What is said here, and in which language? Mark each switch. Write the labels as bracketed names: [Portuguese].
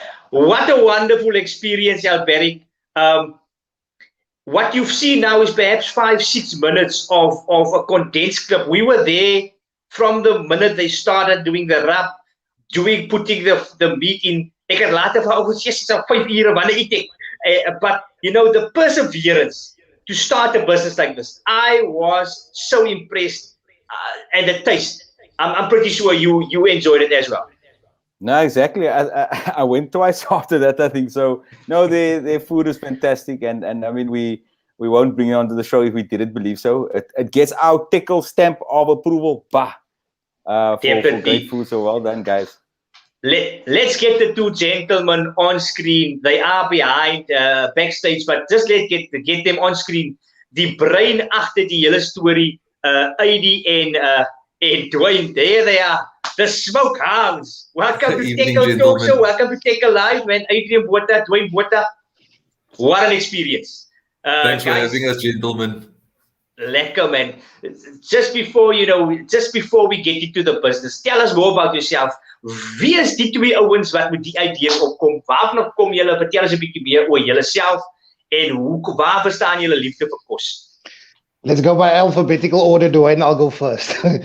[English] What a wonderful experience, Alberic. What you've seen now is perhaps 5-6 minutes of a condensed clip. We were there from the minute they started doing the wrap, putting the meat in. [Afrikaans] Ek het later vir oor 5 ure wanneer eet ek. [English] But you know, the perseverance to start a business like this, I was so impressed, and the taste. I'm pretty sure you enjoyed it as well. No, exactly. I went twice after that, I think. So no, their food is fantastic, and I mean we won't bring it onto the show if we didn't believe so. It gets our Tekkel stamp of approval. For great food. So well done, guys. Let's get the two gentlemen on screen. They are behind backstage, but just let's get them on screen. [Afrikaans] Die brain agter die hele storie, Aidy and Dwayne, [English] there they are. The smoke hounds. Welcome to Têkkel Talk Show. Welcome to Tekkel Live, man. Adrian Botha, Dwayne Botha. What an experience. Thanks for having us, gentlemen. [Afrikaans] Lekker, man. [English] Just before we get into the business, tell us more about yourself. [Afrikaans] Wie is die twee ouens wat met die idee opkom? Waarvan kom julle? Vertel ons 'n bietjie meer oor julleself en waar verstaan julle liefde vir kos? [English] Let's go by alphabetical order, Dwayne. I'll go first.